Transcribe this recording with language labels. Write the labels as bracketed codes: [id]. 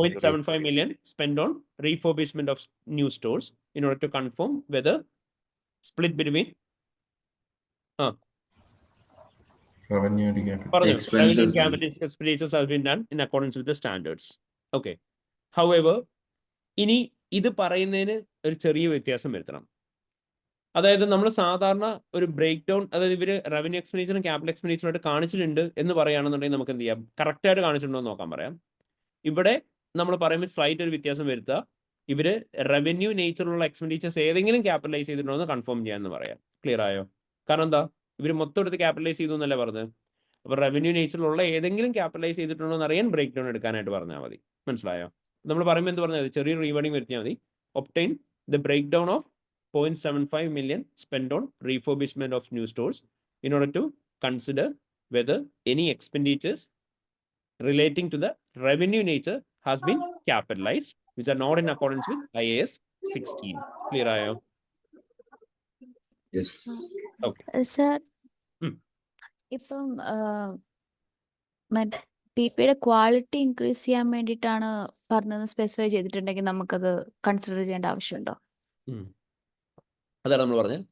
[en] 0.75 million spent on refurbishment of new stores in order to confirm whether split between revenue and capital. revenue and Expenses. capital expenditures have been done in accordance with the standards. Okay. [ml] However, ഇനി ഇത് പറയുന്നതിന് ഒരു ചെറിയ വ്യത്യാസം വരുത്തണം. അതായത് നമ്മൾ സാധാരണ ഒരു ബ്രേക്ക് ഡൗൺ, അതായത് ഇവർ റവന്യൂ എക്സ്പെൻഡിച്ചറും ക്യാപിറ്റൽ എക്സ്പെൻഡിച്ചറുമായിട്ട് കാണിച്ചിട്ടുണ്ട് എന്ന് പറയുകയാണെന്നുണ്ടെങ്കിൽ നമുക്ക് എന്ത് ചെയ്യാം? കറക്റ്റായിട്ട് കാണിച്ചിട്ടുണ്ടോ എന്ന് നോക്കാൻ പറയാം. ഇവിടെ നമ്മൾ പറയുമ്പോൾ സ്ലൈറ്റ് ഒരു വ്യത്യാസം വരുത്തുക. ഇവർ റവന്യൂ നേച്ചറുള്ള എക്സ്പെൻഡിച്ചേഴ്സ് ഏതെങ്കിലും ക്യാപിറ്റലൈസ് ചെയ്തിട്ടുണ്ടോ എന്ന് കൺഫേം ചെയ്യാമെന്ന് പറയാം. ക്ലിയർ ആയോ? കാരണം എന്താ? ഇവർ മൊത്തം എടുത്ത് ക്യാപിറ്റലൈസ് ചെയ്തു എന്നല്ലേ പറഞ്ഞത്. അപ്പോൾ റവന്യൂ നേച്ചറിലുള്ള ഏതെങ്കിലും ക്യാപിറ്റലൈസ് ചെയ്തിട്ടുണ്ടോ എന്ന് അറിയാൻ ബ്രേക്ക് ഡൗൺ എടുക്കാനായിട്ട് പറഞ്ഞാൽ മതി. മനസ്സിലായോ? നമ്മൾ പറയുമ്പോൾ എന്ത് പറഞ്ഞാൽ മതി? ചെറിയൊരു റീവേർഡിങ് വരുത്തിയാൽ മതി. [en] Obtain the break down of 0.75 million spent on refurbishment of new stores in order to consider whether any expenditures relating to the revenue nature has been capitalized, which are not in accordance with IAS 16. Clear ayo? Yes. Okay. [ml] Sir, ഇപ്പം മറ്റേ പിപിയുടെ quality increase ചെയ്യാൻ വേണ്ടിയിട്ടാണ് പറഞ്ഞത് specify ചെയ്തിട്ടുണ്ടെങ്കിൽ നമുക്കത് consider ചെയ്യേണ്ട ആവശ്യമുണ്ടോ? അതാണ് നമ്മൾ പറഞ്ഞത്.